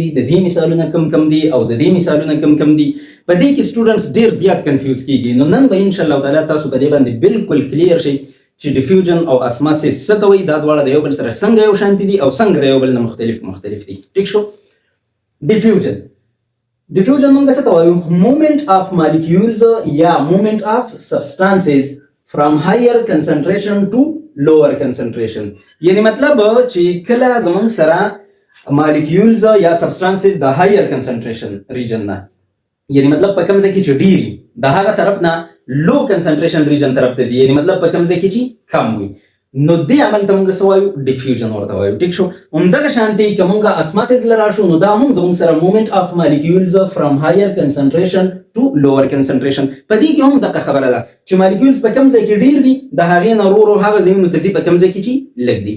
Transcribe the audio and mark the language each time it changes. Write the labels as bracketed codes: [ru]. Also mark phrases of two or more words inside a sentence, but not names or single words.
[ps] د دې مثالونه کم دي او د دې مثالونه کم دي. په دې کې سټوډنټس ډیر زیات کنفیوز کیږي. نو نن به [ar] ان شاء الله تعالی [ps] تاسو په دې باندې بالکل کلیر شي چې ډیفیوژن او اسماسیس څه ته وایي. دا دواړه د یو بل سره څنګه یو شان دي او څنګه د یو بل نه مختلف دي. ټیک شو. Diffusion موږ څه ته وایو؟ [en] movement of molecules یا movement of substances from higher concentration to lower concentration. [ps] یعنی مطلب چې کله زموږ سره molecules یا substances د [en] higher concentration region [ps] نه، یعنی مطلب په کوم ځای کې چې ډیری د هغه طرف نه [en] low concentration region [ps] طرف ته ځي، یعنی مطلب په کوم ځای کې چې کم وي، نو دې عمل ته موږ څه وایو؟ ډیفیوژن ورته وایو. ټیک شو. همدغه شانتي که موږ اسماسیس لرا شو، نو دا هم زموږ سره [en] movement of molecules from higher concentration to lower concentration. [ps] په دې کې هم دغه خبره ده چې مالیکولز په کوم ځای کې ډیر دي، د هغې نه ورو هغه ځایونو ته ځي په کوم ځای کې چې لږ دي.